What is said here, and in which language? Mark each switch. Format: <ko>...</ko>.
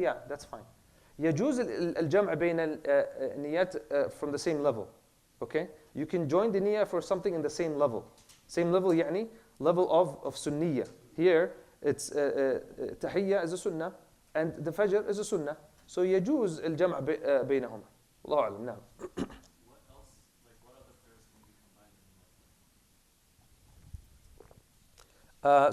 <en>Yeah, that's fine.</en> <ar>يجوز الجمع بين النيات</ar> <en>from the same level. Okay? You can join the niyyah for something in the same level. Same level يعني level of sunniyah. Here it's tahiyyah is a sunnah and the fajr is a sunnah.</en> <ar>So يجوز الجمع بينهما. الله أعلم. نعم.</ar> <en>What else, what other prayers can be combined in</en>